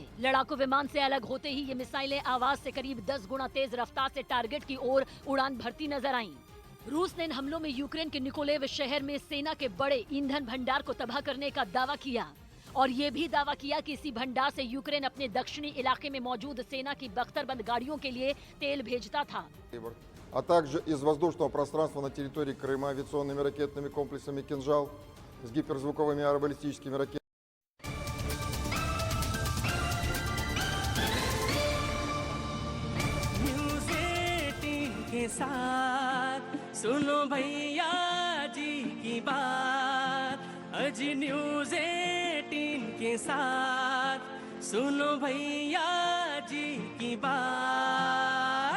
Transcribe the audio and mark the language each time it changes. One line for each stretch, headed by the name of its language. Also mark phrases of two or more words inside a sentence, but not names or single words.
Hindi: लड़ाकू विमान से अलग होते ही ये मिसाइलें आवाज से करीब 10 गुना तेज रफ्तार से टारगेट की ओर उड़ान भरती नजर आईं। रूस ने इन हमलों में यूक्रेन के निकोलेव शहर में सेना के बड़े ईंधन भंडार को तबाह करने का दावा किया और ये भी दावा किया कि इसी भंडार से यूक्रेन अपने दक्षिणी इलाके में मौजूद सेना की बख्तरबंद गाड़ियों के लिए तेल भेजता था।
Russian: А также из воздушного пространства на территории Крыма авиационными ракетными комплексами «Кинжал» с гиперзвуковыми аэробаллистическими ракетами.
Hindi: न्यूज़ 18 के साथ सुनो भैया जी की बात, अजी न्यूज़ 18 के साथ सुनो भैया जी की बात।